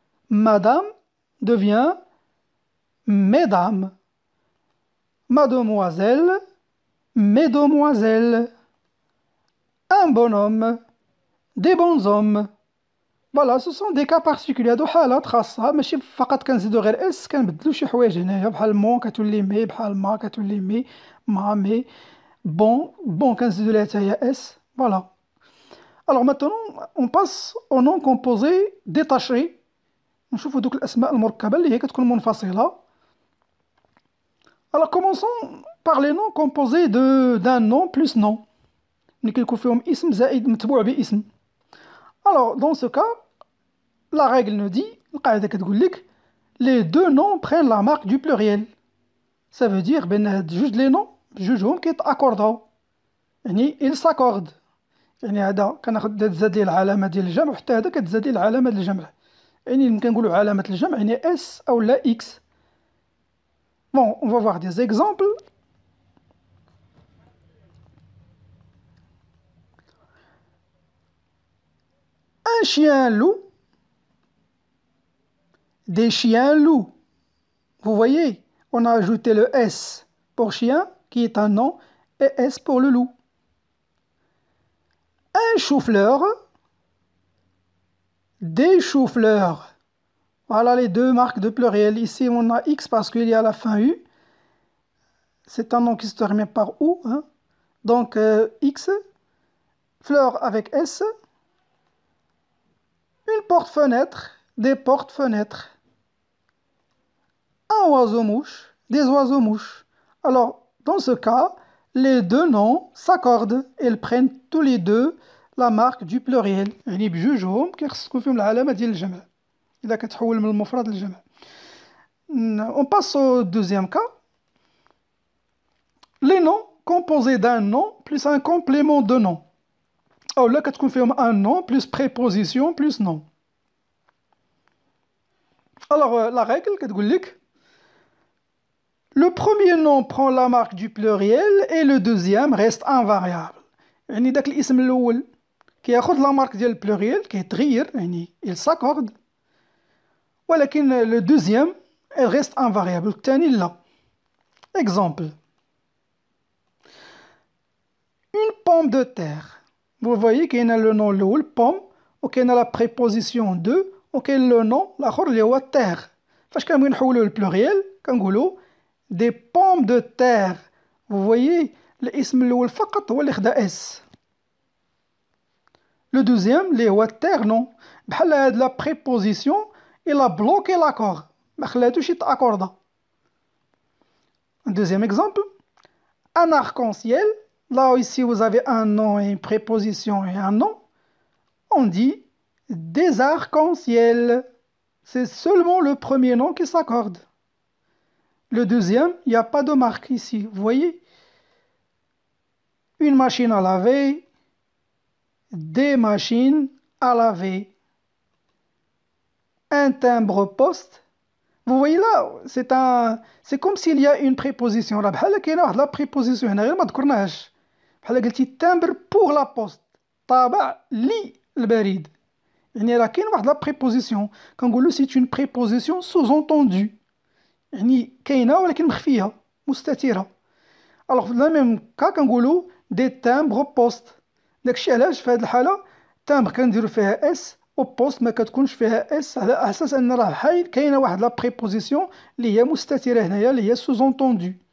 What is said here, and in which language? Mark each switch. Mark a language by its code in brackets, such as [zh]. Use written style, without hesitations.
[fr] Madame devient mesdames. Mademoiselle, mesdemoiselles. Un bonhomme, des bons hommes. Voilà, ce sont des cas particuliers. [ar] هادو حالات خاصة ماشي فقط كنزيدو غير اس كنبدلو شي حوايج هنايا بحال مون كتولي مي بحال ما كتولي مي ما مي bon كنزيدو ليها حتى هي اس. [fr] Voilà. Alors maintenant on passe au nom composé détaché. [ar] نشوفو دوك الأسماء المركبة اللي هي كتكون منفصلة. [fr] Alors commençons par les noms composés d'un nom plus nom. [ar] اللي كيكون فيهم اسم زائد متبوع باسم. [fr] Alors dans ce cas, la règle nous dit, [ar] القاعدة كتقول لك [fr] les deux noms prennent la marque du pluriel. Ça veut dire [ar] بأن هاد جوج لي نون بجوجهم كيتأكورداو. [fr] يعني ils s'accordent. [ar] يعني هذا كتزاد ليه العلامة ديال الجمع وحتى هذا كتزاد ليه العلامة ديال الجمع. يعني ملي كنقولوا علامة الجمع يعني S أو لا X. [fr] Bon, on va voir des exemples. Un chien loup, des chiens loups. Vous voyez, on a ajouté le S pour chien, qui est un nom, et S pour le loup. Un chou-fleur, des choux-fleurs. Voilà les deux marques de pluriel. Ici, on a X parce qu'il y a la fin U. C'est un nom qui se termine par OU. Hein. Donc, X, fleur avec S. Une porte-fenêtre, des portes-fenêtres. Un oiseau-mouche, des oiseaux-mouches. Alors, dans ce cas, les deux noms s'accordent. Ils prennent tous les deux la marque du pluriel. [ar] يعني بجوجهم كيخصكم فيهم العلامة ديال الجمع. إذا كتحول من المفرد للجمع. [fr] On passe au deuxième cas. Les noms composés d'un nom plus un complément de nom. [ar] أو لا كتكون فيهم [fr] un nom plus préposition plus nom. Alors la règle [ar] كتقول لك [fr] le premier nom prend la marque du pluriel et le deuxième reste invariable. [ar] يعني داك الاسم الأول كياخد la marque ديال البلوريال كيتغير يعني [fr] il s'accorde. ولكن le deuxième elle reste invariable [ar] الثاني لا. [fr] Exemple. Une pomme de terre. Vous voyez qu'il y a le nom الأول pomme وكاين la préposition de وكاين le nom الآخر اللي هو terre. [ar] فاش كنبغيو نحولو للبلوريال كنقولو [fr] des pommes de terre. Vous voyez [ar] الاسم الأول فقط هو اللي خدا [fr] S. Le deuxième [ar] اللي هو [fr] terre non. بحال هاد la préposition il a bloqué l'accord. [ar] ما خلاتوش يتأكوردا. [fr] Un deuxième exemple. Un arc-en-ciel. Là ici vous avez un nom et une préposition et un nom. On dit des arcs-en-ciel. c'est seulement le premier nom qui s'accorde. Le deuxième, il n'y a pas de marque ici. Vous voyez? Une machine à laver, des machines à laver. Un timbre-poste. Vous voyez là, c'est comme s'il y a une préposition. [ar] راه بحال كاينه واحد لا préposition هنا غير ما ذكرناهاش. بحال قلتي [fr] timbre pour la poste. [ar] طابع للبريد. يعني راه كاين واحد لا préposition. كنقولوا [fr] c'est une préposition sous-entendue. [ar] يعني كاينه ولكن مخفيه مستتره. الوغ في لا ميم كا كنقولوا دي تامبر بوست. داكشي علاش في هذه الحاله تامبر كنديروا فيها اس وبوست ما كتكونش فيها اس على اساس ان راه حي كاينه واحد لا بريبوزيسيون اللي هي مستتره هنايا اللي هي سوزونطوندو.